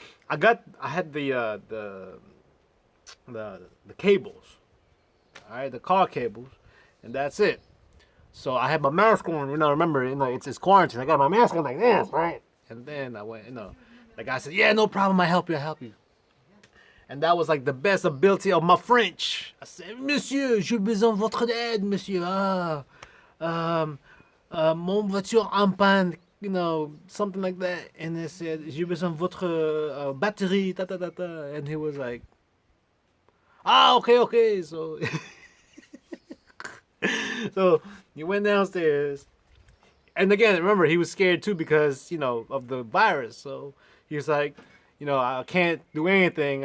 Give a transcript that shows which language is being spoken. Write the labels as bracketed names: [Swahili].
[English] I had the cables, all right, the car cables, and that's it. So I had my mask on, remember, it's quarantine. I got my mask on like this, right? And then I went, the guy said, yeah, no problem, I help you. And that was like the best ability of my French. I said, [French] Monsieur, j'ai besoin de votre aide, monsieur. Mon voiture en panne, [English] something like that. And they said, [French] j'ai besoin de votre batterie, ta ta ta ta. [English] And he was like, okay, okay. So, so he went downstairs. And again, remember, he was scared too because, of the virus. So he was like, I can't do anything.